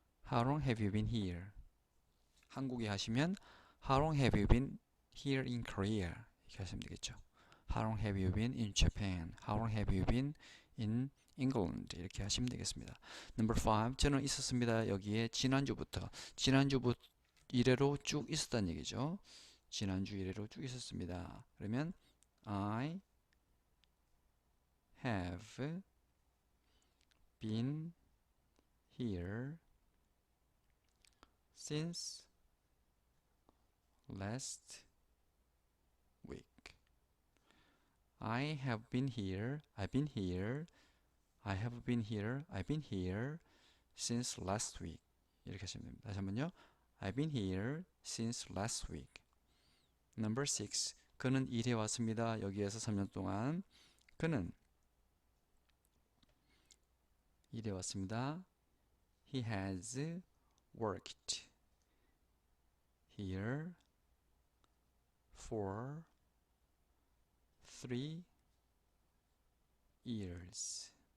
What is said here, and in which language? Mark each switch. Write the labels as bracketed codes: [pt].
[en] How long have you been here? [ko] 한국에 하시면 [en] How long have you been here in Korea? [ko] 이렇게 하시면 되겠죠. [en] How long have you been in Japan? How long have you been in England? [ko] 이렇게 하시면 되겠습니다. [en] Number 5. [ko] 저는 있었습니다. 여기에 지난주부터. 지난주부터 이래로 쭉 있었다는 얘기죠. 지난주 이래로 쭉 있었습니다. 그러면 [en] I have been here since last week. I have been here. I've been here. I have been here. I've been here since last week. [ko] 이렇게 하시면 됩니다. 다시 한번요. [en] I've been here since last week. Number 6. [ko] 그는 일해 왔습니다. 여기에서 3년 동안 그는 일해 왔습니다. [en] He has worked here for 3 years.